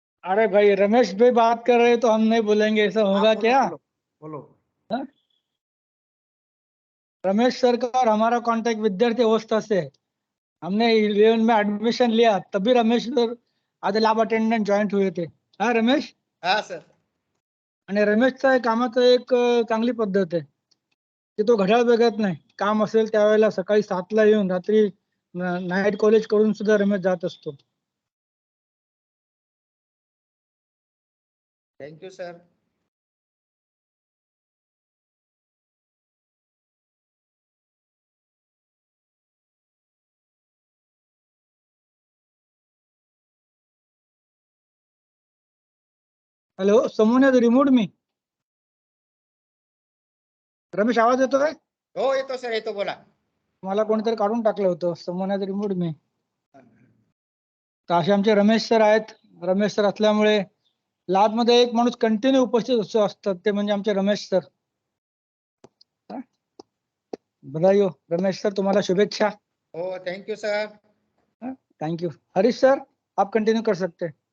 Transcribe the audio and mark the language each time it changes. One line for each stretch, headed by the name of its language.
Hindi: अरे भाई रमेश भाई बात कर रहे हैं तो हम नहीं बोलेंगे, ऐसा होगा आप बोलो, क्या? बोलो, बोलो। हाँ? रमेश सर का और हमारा कांटेक्ट विद्यार्थी अवस्था से है। हमने 11 में एडमिशन लिया तभी रमेश सर आधे लॅब अटेंडंट जॉईंट हुए थे.
Marathi: हा रमेश? हा सर. आणि रमेशचा कामाचं एक चांगली पद्धत आहे की तो घड्याळ बघत नाही. काम असेल त्यावेळेला सकाळी 7ला येऊन रात्री नाईट कॉलेज करून सुद्धा रमेश जात असतो.
English: Thank you sir. Hello, someone has removed me.
Marathi: Ramesh आवाज येतोय? हो येतो सर, येतो, बोला. मला कोणीतरी काढून टाकलं होतं.
English: someone has removed me.
Marathi: तर असे आमचे रमेश सर आहेत. रमेश सर असल्यामुळे लॅब मध्ये एक माणूस कंटिन्यू उपस्थित असतात, ते म्हणजे आमचे रमेश सर.
Hindi: बधाई हो
Marathi: रमेश सर, तुम्हाला शुभेच्छा. हो thank you sir.
English: Thank you.
Hindi: Harish sir आप कंटिन्यू कर सकते हैं.